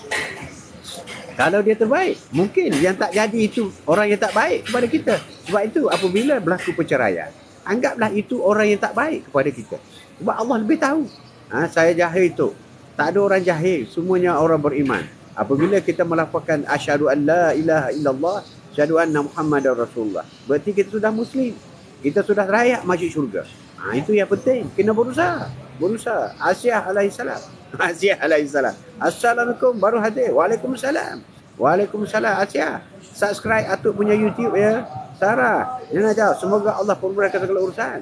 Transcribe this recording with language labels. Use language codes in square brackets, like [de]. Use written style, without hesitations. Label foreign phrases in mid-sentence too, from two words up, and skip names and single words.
[ms] Mungkin yang tak jadi itu orang yang tak baik kepada kita. Sebab itu apabila berlaku perceraian, anggaplah itu orang yang tak baik kepada kita. Sebab Allah lebih tahu. Saya jahil tu. Tak ada orang jahil. Semuanya orang beriman. Apabila kita melafazkan [ar] أشهد أن لا إله إلا الله، أشهد أن محمدا رسول الله, [ms] berarti kita sudah muslim. Kita sudah layak masuk syurga. Itu yang penting. Kena berusaha. Asyah alaihissalam. Assalamualaikum, baru hadir. Waalaikumsalam. Asyah. Subscribe Atuk punya YouTube ya. Sarah, Naina jawab, semoga Allah pemurahkan segala urusan.